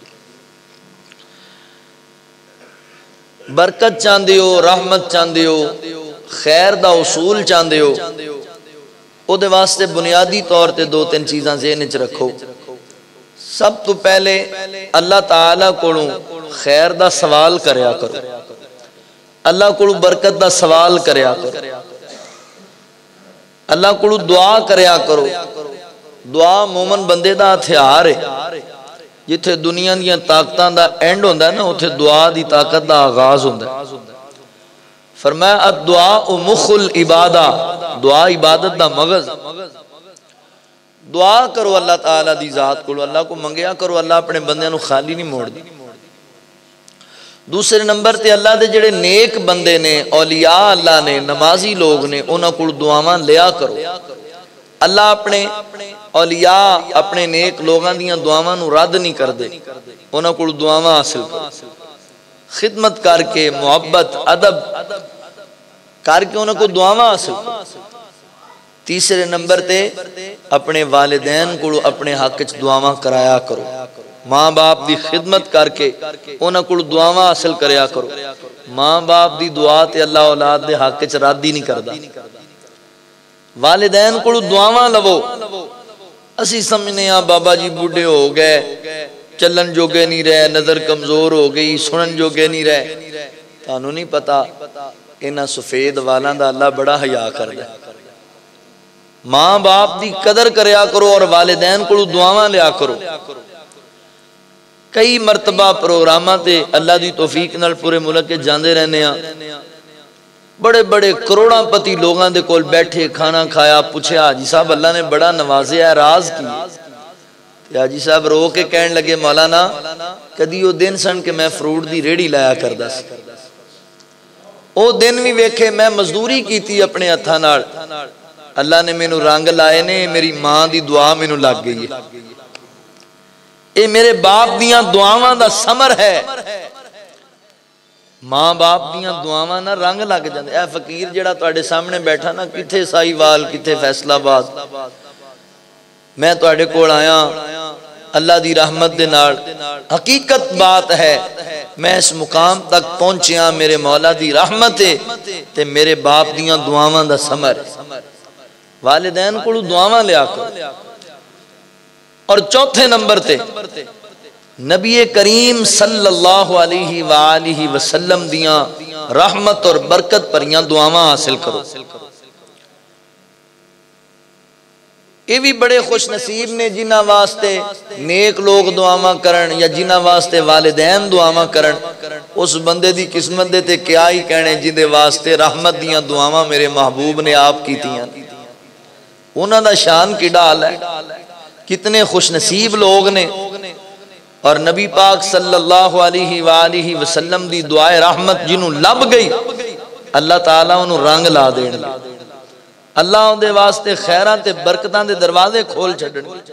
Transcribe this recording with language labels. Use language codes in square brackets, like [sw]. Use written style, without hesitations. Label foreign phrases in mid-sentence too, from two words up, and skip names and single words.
[pa] برکت چاندے ہو، رحمت چاندے ہو، خیر دا اصول چاندے ہو، او دے واسطے بنیادی طور تے دو تین چیزاں ذہن وچ رکھو۔ سب تو پہلے اللہ تعالیٰ کولوں خیر دا سوال کریا کرو، اللہ کولوں برکت دا سوال کریا کرو، اللہ کولوں دعا کریا کرو۔ دعا مومن بندے دا ہتھیار ہے، جتھے دنیا دیاں طاقتاں دا اینڈ ہوندا ہے نا، اتھے دعا دی طاقت دا آغاز ہوندا ہے۔ فرمایا [ar] الدعاء مخ العبادہ، [pa] دعا عبادت دا مغز۔ دعا کرو اللہ تعالیٰ دی ذات کو، اللہ کو منگیا کرو، اللہ اپنے بندیاں نو خالی نہیں موڑ دی۔ دوسرے نمبر تے اللہ دے جڑے نیک بندے نے، اولیاء اللہ نے، نمازی لوگ نے، انہاں کو دعاواں لیا کرو۔ اللہ اپنے اولیاء، اپنے نیک لوگاں دیاں دعاواں نو رد نہیں کر دے، انہاں کو دعاواں حاصل کرو، خدمت کر کے، محبت، ادب کر کے انہاں کو دعاواں حاصل کرو۔ تیسرے نمبر تے اپنے والدین کو اپنے حق وچ دعاواں کرایا کرو، ماں باپ دی خدمت کر کے انہاں کو دعاواں حاصل کریا کرو۔ ماں باپ دی دعا تے اللہ اولاد دے حق وچ رد ہی نہیں کردا۔ والدین کو دعاواں لو۔ اسی سمجھنے ہاں بابا جی بوڑھے ہو گئے، چلن جوگے نہیں رہے، نظر کمزور ہو گئی، سنن جوگے نہیں رہے۔ تانوں نہیں پتا انہاں سفید والاں دا اللہ بڑا حیا کردا ہے۔ ماں باپ دی قدر کریا کرو اور والدین کو دعاواں لیا کرو۔ کئی مرتبہ پروگراماں تے اللہ دی توفیق نال پورے ملک کے جاندے رہنے ہاں، بڑے بڑے کروڑاں پتی لوگاں دے کول بیٹھے، کھانا کھایا، پوچھے حاجی صاحب اللہ نے بڑا نوازیا ہے، راز کی؟ حاجی صاحب رو کے کہن لگے مولانا کدی وہ دن سن کہ میں فروٹ دی ریڑھی لایا کردا سی، او دن بھی ویکھے میں مزدوری کیتی اپنے ہتھاں نال، اللہ نے مینوں رنگ لائے نے، میری ماں دی دعا مینوں لگ گئی ہے، اے میرے باپ دیاں دعاواں دا ثمر ہے۔ ماں باپ دیاں دعاواں نہ رنگ لگ جاندے. اے فقیر جڑا تواڈے سامنے بیٹھا نا کتھے سائیوال کتھے فیصل آباد میں تواڈے کول آیا اللہ دی رحمت دے نال. حقیقت بات ہے میں اس مقام تک پہنچیا میرے مولا دی رحمت ہے تے میرے باپ دیاں دعاواں دا ثمر. والدین کو دعاواں لیا کرو. اور چوتھے نمبر تے نبی کریم [ar] صلی اللہ علیہ وآلہ وسلم [pa] دیاں رحمت اور برکت پریاں دعاواں حاصل کرو. یہ بھی بڑے خوش نصیب نے جنہ واسطے نیک لوگ دعاواں کرن یا جنہ واسطے والدین دعاواں کرن. اس بندے دی قسمت دے تے کیا ہی کہنے جندے واسطے رحمت دیاں دعاواں میرے محبوب نے آپ کیتیاں. انہاں دا شان کی ڈال ہے. کتنے خوش نصیب لوگ نے. اور نبی پاک [ar] صلی اللہ علیہ وآلہ وسلم [pa] دی دعائے رحمت جنہوں لب گئی اللہ تعالیٰ انہوں رنگ لا دین گے. اللہ ان دے واسطے خیران تے برکتان دے دروازے کھول چھڑن گے.